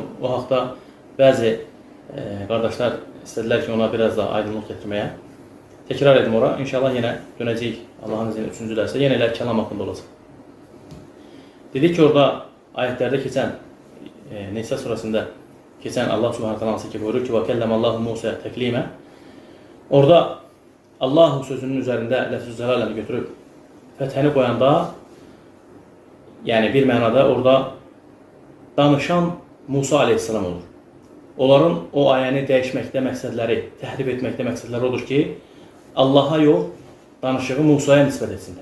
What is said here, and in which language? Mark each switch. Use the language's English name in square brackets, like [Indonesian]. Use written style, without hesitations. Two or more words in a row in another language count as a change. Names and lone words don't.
[Azerbaijani] O haqda bəzi qardaşlar istədilər ki, ona biraz daha aydınlıq getirməyə. Təkrar edim ora. İnşallah yenə dönəcəyik Allahın izni 3-cü dərsə. Yenə elə kəlam haqqında olacaq. Dedik ki, orada ayətlərdə keçən, Nisa surasında keçən Allah [Arabic] سبحانه تعالى [Azerbaijani] hansı ki buyurur ki, [Arabic] وَكَلَّمَ اللّٰهُ مُوسَى تَكْلِيمًا. [Azerbaijani] Orada Allah sözünün üzərində ləfz-i cəlaləni götürüb fəthəni qoyanda, yəni bir mənada orada danışan Musa aleyhisselam olur. Onların o ayəni dəyişməkdə məqsədləri, təhrif etməkdə məqsədləri odur ki, Allaha yox, danışığı Musaya nisbət etsinlər.